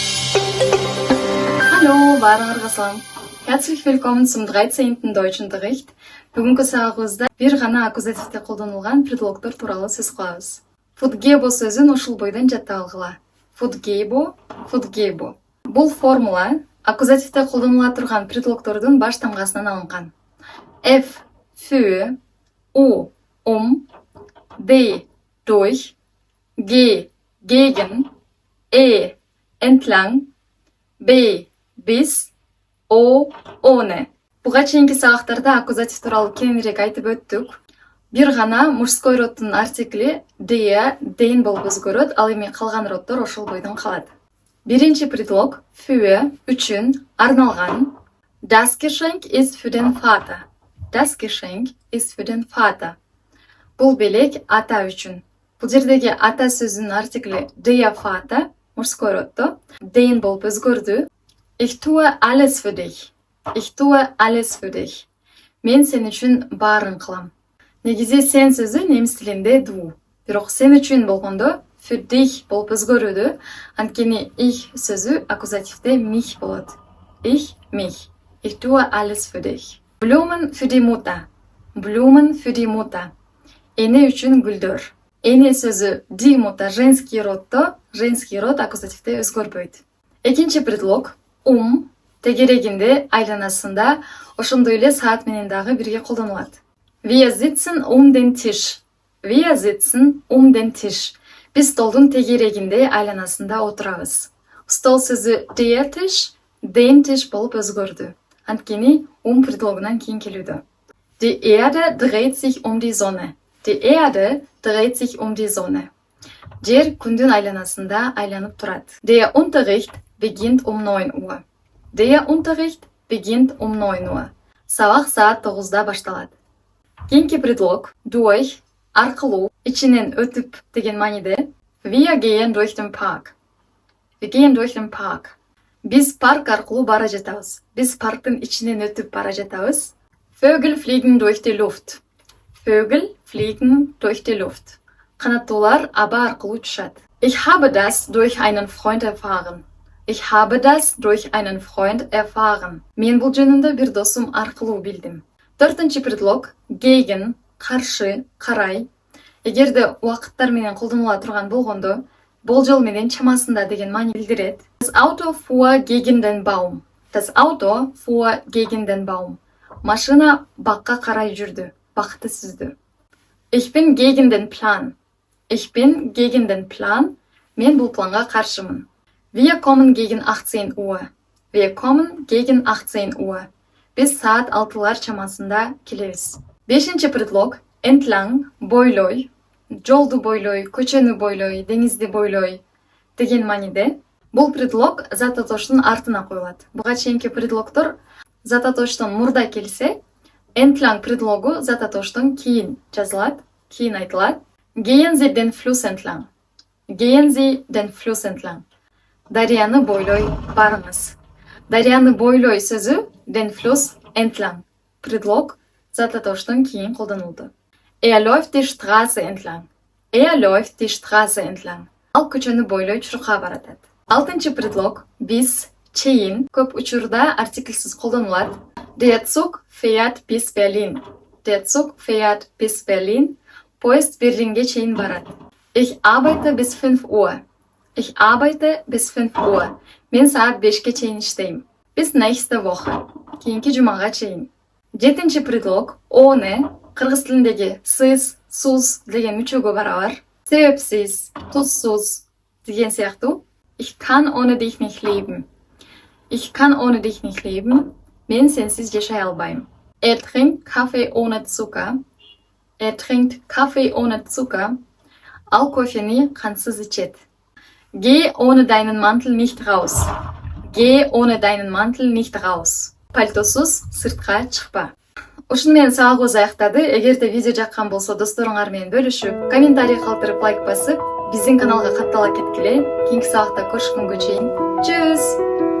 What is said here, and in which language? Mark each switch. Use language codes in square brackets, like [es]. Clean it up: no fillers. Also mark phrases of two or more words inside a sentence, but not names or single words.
[de] Hallo, [ky] баарыңарга салам. [de] Herzlich willkommen zum 13. Deutschunterricht. [ky] Бүгүнкү сабагыбызда бир гана аккузативде колдонулган предлогдор тууралуу сөз кылабыз. Футгебо сөзүн ушул бойдон жаттап алгыла. Футгебо, футгебо. Бул формула аккузативде колдонула турган предлогдордун баш тамгасынан алынган. [de] F, für, U, D, durch, G, gegen, E, entlang, B, bis, O, ohne. [ky] Буга чейинки сабактарда аккузатив тууралуу кеңирээк айтып өттүк. Бир гана [ru] мужской роддун [ky] артикли [de] der, den [ky] болуп өзгөрөт, ал эми калган роддор ошол бойдон калат. Биринчи предлог für, үчүн, арналган. [de] Das Geschenk ist für den Vater. Das Geschenk ist für den Vater. [ky] Бул белек ата үчүн. Бул жердеги ата сөзүнүн артикли [de] der Vater, [ru] мужской роддо, [ky] den болуп өзгөрдү. [de] Ich tue alles für dich. Ich tue alles für dich. [ky] Мен сен үчүн баарын кылам. Негизи сен сөзү немис тилинде du. Бирок сен үчүн болгондо [de] für dich [ky] болуп өзгөрүүдө. Анткени ich сөзү аккузативде mich болот. [de] Ich, mich. Ich tue alles für dich. Blumen für die Mutter. Blumen für die Mutter. [ky] Эне үчүн гүлдөр. Эне сөзү [de] die Mutter [ru] женский роддо, женский род [ky] аккузативде өзгөрбөйт. Экинчи предлог тегерегинде айланасында ошондой эле саат менен дагы бирге колдонулат. [de] Wir sitzen den Tisch. Wir sitzen den Tisch. [ky] Биз столдун тегерегинде айланасында отурабыз. Стол сөзү [de] der Tisch, den Tisch [ky] болуп өзгөрдү. Анткени предлогунан кийин келүүдө. [de] Die Erde dreht sich die Sonne. Die Erde dreht sich die Sonne. [ky] Жер күндүн айланасында айланып турат. [de] Der Unterricht beginnt 9 Uhr. Der Unterricht beginnt 9 Uhr. [ky] Сабак саат 9да башталат. Кийинки предлог durch, аркылуу, ичинен өтүп деген мааниде. [de] Wir gehen durch den Park. Wir gehen durch den Park. [ky] Биз парк аркылуу бара жатабыз. Биз парктын ичинен өтүп бара жатабыз. [de] Vögel fliegen durch die Luft. Vögel fliegen durch die Luft. [ky] Канаттуулар аба аркылуу учушат. [de] Ich habe das durch einen Freund erfahren. Ich habe das durch einen Freund erfahren. [ky] Мен бул жөнүндө бир досум аркылуу билдим. Төртүнчү предлог gegen, каршы, карай. Эгерде убакыттар менен колдонула турган болгондо, болжол менен чамасында деген маани билдирет. [de] Das Auto fuhr gegen den Baum. Das Auto fuhr gegen den Baum. [ky] Машина бакка карай жүрдү, бакты сүздү. [de] Ich bin gegen den Plan. Ich bin gegen den Plan. [ky] Мен бул планга каршымын. [de] Wir kommen gegen 18 Uhr. Wir kommen gegen 18 Uhr. [ky] Биз саат 6лар чамасында келебиз. Бешинчи предлог entlang, бойлой, жолду бойлой, көчөнү бойлой, деңизди бойлой деген мааниде. Бул предлог зататоштун артына коюлат. Буга чейинки предлогдор зататоштон мурда келсе, entlang предлогу зататоштон кийин жазылат, кийин айтылат. [de] Gehen Sie den Fluss entlang. Gehen Sie den Fluss entlang. [ky] Дарыяны бойлой барыңыз. Дарыяны бойлой сөзү [de] den Fluss entlang. [ky] Предлог зататоштон кийин колдонулду. [de] Läuft die Straße entlang. Läuft die Straße entlang. [ky] Ал көчөнү бойлой чуркка баратат. Алтынчы предлог bis, чейин көп учурда артиклсиз колдонулат. [de] Der Zug fährt bis Berlin. Der Zug fährt bis Berlin. [ky] Поезд Берлинге чейин барат. [de] Ich arbeite bis 5 Uhr. Ich arbeite bis 5 Uhr. [ky] Мен саат 5ке чейин иштейм. [de] Bis nächste Woche. [ky] Кийинки жумага чейин. Жетинчи предлог ohne кыргыз тилиндеги сыз, суз деген үчөөгө барабар. Себепсиз, тузсуз деген сыяктуу. [de] Ich kann ohne dich nicht leben. Ich kann ohne dich nicht leben. [ky] Мен сенсиз жашай албайм. [de] Trinkt Kaffee ohne Zucker. Trinkt Kaffee ohne Zucker. [ky] Ал кофени кансыз ичет. [de] Geh ohne deinen Mantel nicht raus. Geh ohne deinen Mantel nicht raus. [ky] Пальтосуз сыртка чыкпа. Ушуну менен сабагыбыз аяктады. Эгерде видео жаккан болсо досторуңар менен бөлүшүп, комментарий калтырып, лайк басып, биздин каналга каттала кеткиле. Кийинки сабакта көрүшкөнгө чейин. Чүс!